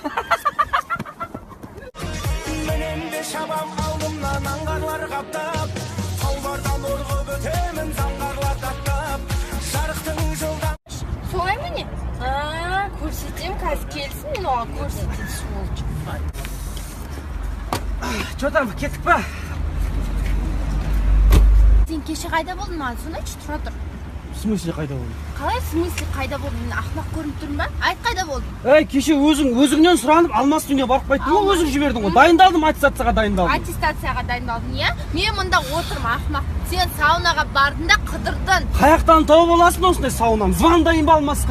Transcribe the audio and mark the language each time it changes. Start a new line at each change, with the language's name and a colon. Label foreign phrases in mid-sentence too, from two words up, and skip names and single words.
Kazakh: Шабам алдымнан аңғарлар қаптап, таулардан орғып өтемін заңғарлар таптап, жарықтың жолдан. Солай ма не? Көрсетем, қазір келсін, мен оған көрсетем, сволочь.
Russian: Че там,
Kazakh: кеттік па? Сен кеше қайда болдың, маған соны айтшы, тұра тұр.
Russian: В смысле
Kazakh: қайда болдың? Қалай,
Russian: в смысле
Kazakh: қайда болдың? Мен ақымақ көрініп тұрмын ба? Айт, қайда болдың? Кеше өзіңнен сұранып, алмас үйіне барып қайттың ғой, өзің жібердің ғой. Дайындалдым, аттестацияға дайындалдым. Аттестацияға дайындалдың, иә? Мен мұнда отырмын, ақымақ. Сен саунаға бардың да қыдырдың. Қаяқтан тауып аласың осындай саунаны? Звондайын ба алмасқа?